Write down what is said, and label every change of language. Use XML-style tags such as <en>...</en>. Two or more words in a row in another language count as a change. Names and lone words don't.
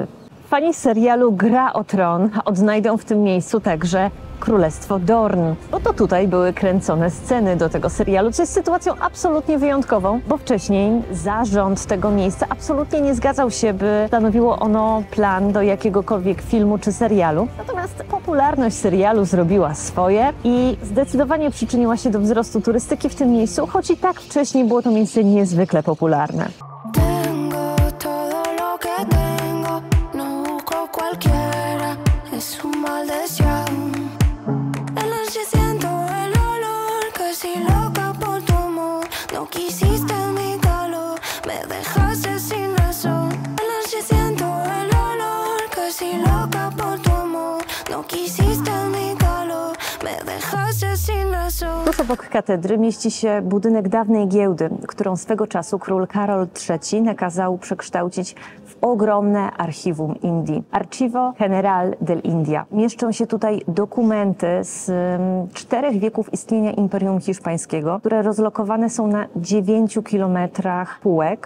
<pl>Fani serialu Gra o Tron odnajdą w tym miejscu także Królestwo Dorn, bo to tutaj były kręcone sceny do tego serialu, co jest sytuacją absolutnie wyjątkową, bo wcześniej zarząd tego miejsca absolutnie nie zgadzał się, by stanowiło ono plan do jakiegokolwiek filmu czy serialu. Natomiast popularność serialu zrobiła swoje i zdecydowanie przyczyniła się do wzrostu turystyki w tym miejscu, choć i tak wcześniej było to miejsce niezwykle popularne.</pl> <es>Tengo todo lo que tengo, no busco cualquiera, es un mal deseado. En la noche siento el olor, casi loca por tu amor, no quisiste mi calor, me dejaste sin razón. En la noche siento el olor, casi loca por tu amor, no quisiste mi calor, me dejaste sin razón.</es> <pl>Tuż obok katedry mieści się budynek dawnej giełdy, którą swego czasu król Karol III nakazał przekształcić w ogromne archiwum Indii. Archivo General del India. Mieszczą się tutaj dokumenty z 4 wieków istnienia Imperium Hiszpańskiego, które rozlokowane są na 9 kilometrach półek.</pl>